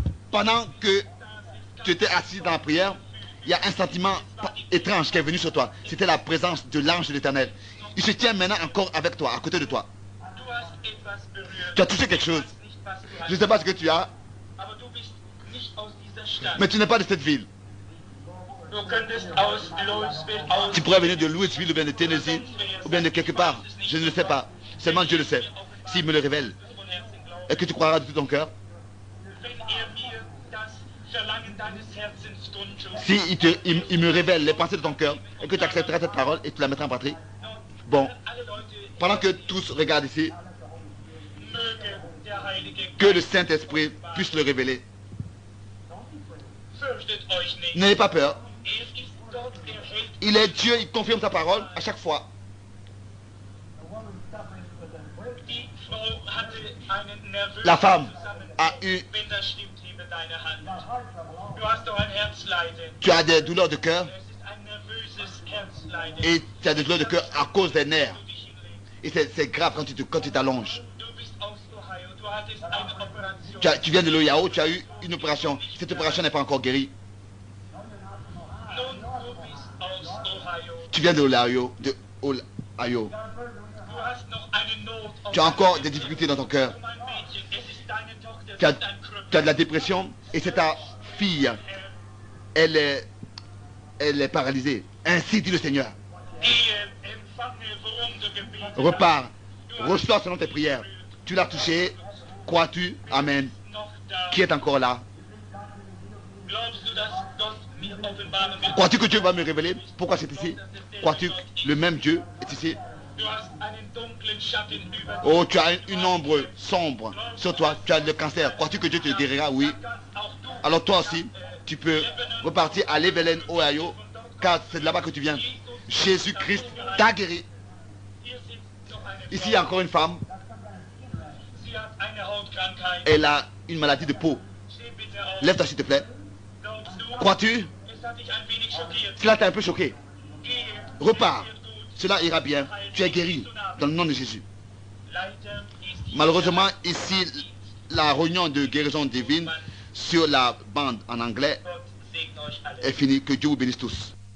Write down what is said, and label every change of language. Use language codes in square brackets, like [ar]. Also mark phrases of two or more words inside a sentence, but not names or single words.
[fr] Pendant que tu étais assis dans la prière, il y a un sentiment étrange qui est venu sur toi. C'était la présence de l'ange de l'Éternel. Il se tient maintenant encore avec toi, à côté de toi. [de] Du hast etwas berührt. [fr] Tu as touché quelque chose. [de] Ich weiß nicht, was du [fr] Je ne [de] hast, [fr] sais pas ce que tu as, [de] aber du bist nicht aus dieser Stadt. [fr] mais tu n'es pas de cette ville. [de] Du könntest aus Louisville, aus [fr] Tu pourrais venir de Louisville ou bien de Tennessee ou bien de quelque part. Je ne le sais pas. Seulement Dieu le sait. S'il me le révèle. [de] von Herzen glauben. [fr] Et que tu croiras de tout ton cœur. [de] Wenn mir das Verlangen deines Herzens kundtut, [fr] Si il me révèle les pensées de ton cœur et que tu accepteras cette parole et tu la mettras en pratique. Bon, [de] alle Leute, [fr] pendant que tous regardent ici, [de] möge der Heilige [fr] que le Saint-Esprit puisse le révéler. [de] fürchtet euch nicht. [fr] N'ayez pas peur. [de] Ist Gott, hält [fr] Il est Dieu, il confirme sa parole à chaque fois. [de] die Frau hatte einen nervösen [fr] La femme [de] Zusammenbruch. [fr] a eu, [de] Wenn das stimmt, hebe deine Hand. Du hast doch ein Herzleiden. [fr] tu as des douleurs de cœur [de] Es ist ein nervöses Herzleiden. [fr] et tu as des douleurs de cœur à cause des nerfs. [de] Du dich hinlegst. [fr] Et c'est grave quand tu t'allonges. [de] Du bist aus Ohio. Du hattest eine Operation. [fr] Tu viens de l'Ohio, tu as eu une opération. Cette opération n'est pas encore guérie. [de] Nun, du bist aus Ohio. [fr] Tu viens de l'Ohio. Ohio. [de] Du hast noch eine Not auf [fr] Tu as encore des difficultés dans ton cœur. [de] mein Mädchen. Es ist deine Tochter. [fr] Tu as, [de] Sie ist ein Krüppel. [fr] tu as de la dépression et c'est ta fille. Elle est paralysée. Ainsi dit le Seigneur. [de] Gehe, empfange, worum du gebetet hast. [fr] Repars. Reçois selon tes prières. Tu l'as touché. Crois-tu? Amen. [de] Noch da. [fr] Qui est encore là? [de] Glaubst du, dass Gott mir offenbaren wird? [fr] Crois-tu que Dieu va me révéler? Pourquoi c'est ici? Crois-tu que le même Dieu est ici? [de] Du hast einen dunklen Schatten über [fr] Oh, tu as une ombre sombre sur toi. Tu as le cancer. Crois-tu que Dieu te guérira? Oui. [de] auch du. [fr] Alors toi aussi, tu peux repartir à Lebanon, Ohio, car c'est de là-bas que tu viens. Jésus-Christ t'a guéri. [de] Hier sitzt noch eine [fr] Ici, il y a encore une femme. Elle a une maladie de peau. Lève-toi s'il te plaît. Crois-tu? Cela t'a un peu choqué. Repars. Cela ira bien. Tu es guéri dans le nom de Jésus. Malheureusement, ici, la réunion de guérison divine sur la bande en anglais est finie. Que Dieu vous bénisse tous.